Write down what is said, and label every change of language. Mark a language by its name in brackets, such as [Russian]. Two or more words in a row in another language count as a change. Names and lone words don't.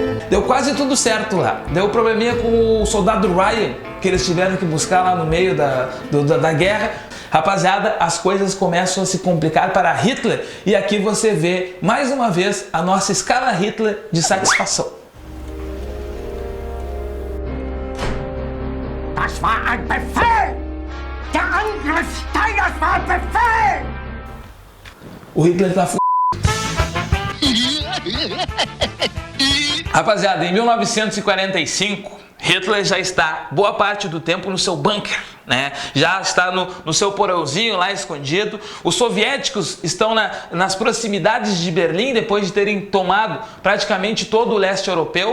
[Portuguese] deu quase tudo certo lá. Deu probleminha com o soldado Ryan, que eles tiveram que buscar lá no meio da guerra. Rapaziada, as coisas começam a se complicar para Hitler e aqui você vê mais uma vez a nossa escala Hitler de satisfação. [German] Das war ein Befehl! Der Angriff Steiners war ein Befehl! [Portuguese] O Hitler tá Rapaziada, em 1945, Hitler já está boa parte do tempo no seu bunker, né? Já está no seu porãozinho lá escondido. Os soviéticos estão nas proximidades de Berlim depois de terem tomado praticamente todo o leste europeu.